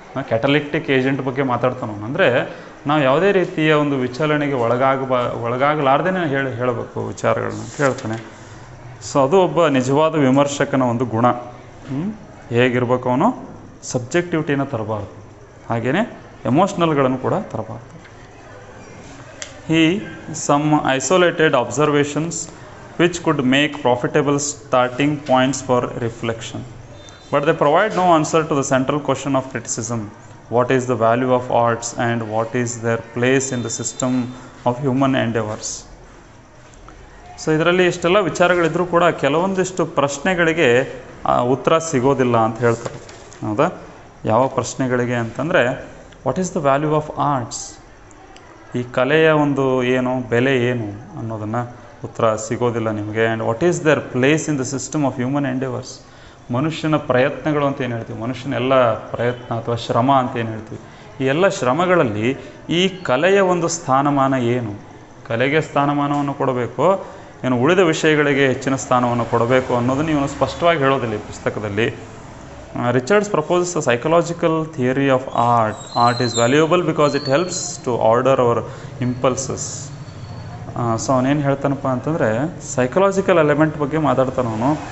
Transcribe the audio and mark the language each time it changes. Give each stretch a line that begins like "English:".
Kannada: ಕ್ಯಾಟಲಿಕ್ಟಿಕ್ agent ಬಗ್ಗೆ ಮಾತಾಡ್ತಾನೆ ಅವನು. ಅಂದರೆ ನಾವು ಯಾವುದೇ ರೀತಿಯ ಒಂದು ವಿಚಲನೆಗೆ ಒಳಗಾಗಲಾರ್ದೇ ಹೇಳಬೇಕು ವಿಚಾರಗಳನ್ನ ಅಂತ ಹೇಳ್ತಾನೆ. ಸೊ ಅದು ಒಬ್ಬ ನಿಜವಾದ ವಿಮರ್ಶಕನ ಒಂದು ಗುಣ. ಹೇಗಿರ್ಬೇಕು, ಅವನು ಸಬ್ಜೆಕ್ಟಿವಿಟಿನ ತರಬಾರ್ದು, ಹಾಗೆಯೇ ಎಮೋಷ್ನಲ್ಗಳನ್ನು ಕೂಡ ತರಬಾರ್ದು.
English: Some isolated observations which could make profitable starting points for reflection, but they provide no answer to the central question of criticism: what is the value of arts and what is their place in the system of human endeavors.
Kannada: So ಇದರಲ್ಲಿ ಇಷ್ಟೆಲ್ಲ ವಿಚಾರಗಳಿದ್ರೂ ಕೂಡ ಕೆಲವೊಂದಿಷ್ಟು ಪ್ರಶ್ನೆಗಳಿಗೆ ಉತ್ತರ ಸಿಗೋದಿಲ್ಲ ಅಂತ ಹೇಳ್ತಾರೆ. ಹೌದಾ? ಯಾವ ಪ್ರಶ್ನೆಗಳಿಗೆ ಅಂತಂದರೆ,
English: what is the value of arts,
Kannada: ಈ ಕಲೆಯ ಒಂದು ಏನು ಬೆಲೆ ಏನು ಅನ್ನೋದನ್ನು ಉತ್ತರ ಸಿಗೋದಿಲ್ಲ ನಿಮಗೆ.
English: and what is their place in the system of human endeavours,
Kannada: ಮನುಷ್ಯನ ಪ್ರಯತ್ನಗಳು ಅಂತ ಏನು ಹೇಳ್ತೀವಿ, ಮನುಷ್ಯನ ಎಲ್ಲ ಪ್ರಯತ್ನ ಅಥವಾ ಶ್ರಮ ಅಂತ ಏನು ಹೇಳ್ತೀವಿ, ಈ ಎಲ್ಲ ಶ್ರಮಗಳಲ್ಲಿ ಈ ಕಲೆಯ ಒಂದು ಸ್ಥಾನಮಾನ ಏನು, ಕಲೆಗೆ ಸ್ಥಾನಮಾನವನ್ನು ಕೊಡಬೇಕು, ಏನು ಉಳಿದ ವಿಷಯಗಳಿಗೆ ಹೆಚ್ಚಿನ ಸ್ಥಾನವನ್ನು ಕೊಡಬೇಕು ಅನ್ನೋದನ್ನು ಇವನು ಸ್ಪಷ್ಟವಾಗಿ ಹೇಳೋದಿಲ್ಲ ಈ ಪುಸ್ತಕದಲ್ಲಿ.
English: Richards proposes a psychological theory of art. Art is valuable because it helps to order our impulses.
Kannada: So ಅವನೇನು ಹೇಳ್ತಾನಪ್ಪ ಅಂತಂದರೆ, ಸೈಕಲಾಜಿಕಲ್ ಎಲಿಮೆಂಟ್ ಬಗ್ಗೆ ಮಾತಾಡ್ತಾನೆ ಅವನು.